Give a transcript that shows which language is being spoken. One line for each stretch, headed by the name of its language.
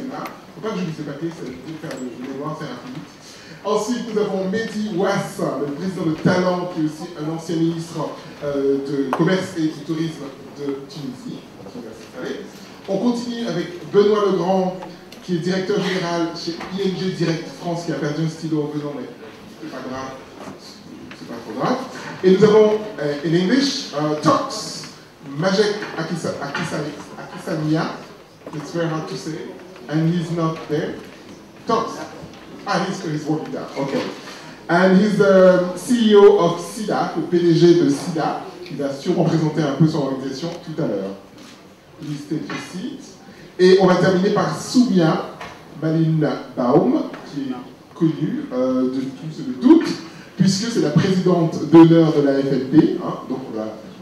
French: Il ne faut pas que je dise les papiers, ça veut faire le mémoire, c'est rapide. Ensuite, nous avons Mehdi Ouass, le président de Talent, qui est aussi un ancien ministre de Commerce et du Tourisme de Tunisie. On continue avec Benoît Legrand, qui est directeur général chez ING Direct France, qui a perdu un stylo en venant, mais c'est pas grave, c'est pas trop grave. Et nous avons,
English: in English, Tox, Majek Akisania, it's very hard to say, and he's not there. Tox. He's working down. Okay. And he's the CEO of SIDA,
French: le PDG de SIDA, qui va sûrement présenter un peu son organisation tout à l'heure.
English: Please take your seat.
French: Et on va terminer par Soumia Malinbaum, qui est connue de tous et de toutes, puisque c'est la présidente d'honneur de la FLP. Hein, donc on va...